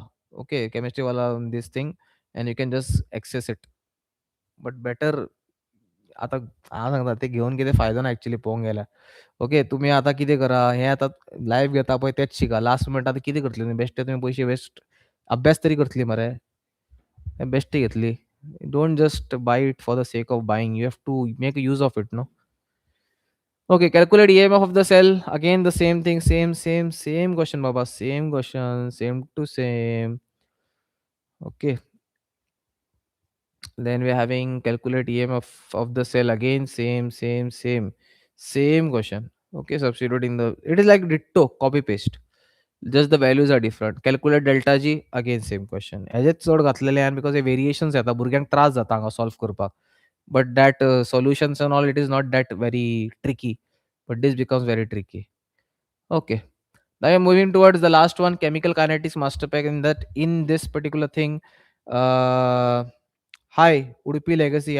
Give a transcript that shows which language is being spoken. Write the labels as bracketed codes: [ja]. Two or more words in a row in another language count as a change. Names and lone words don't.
[en] Okay, chemistry wala this thing, and you can just access it. But better [kok] आता हांव सांगता ते घेवन कितें फायदो ना एक्चुअली पळोवंक गेल्यार. ओके, तुमी आतां कितें करा, हें आतां लायव्ह घेता पळय तेच शिका. लास्ट मिनटाक आतां कितें करतली तुमी? बेश्टे तुमी पयशे वेस्ट, अभ्यास तरी करतली मरे. बेश्टी घेतली. [en] don't just buy it for the sake of buying. you have to make use of it, no? Okay, calculate EMF of the cell. Again the same thing, same question baba, same question, same to same. Okay, then we're having calculate EMF of the cell. Again same question. Okay, substituting the, it is like ditto copy paste, just the values are different. Calculate delta G. Again same question. [kok] हेजेच चड घातलेले आन because हे variations येता भुरग्यांक त्रास जाता हांगा solve करपाक. [en] But that solutions and all, it is not that very tricky, but this becomes very tricky. Okay, now we're moving towards the last one, chemical kinetics master pack. In that, in this particular thing, uh Hi, Udupi Legacy.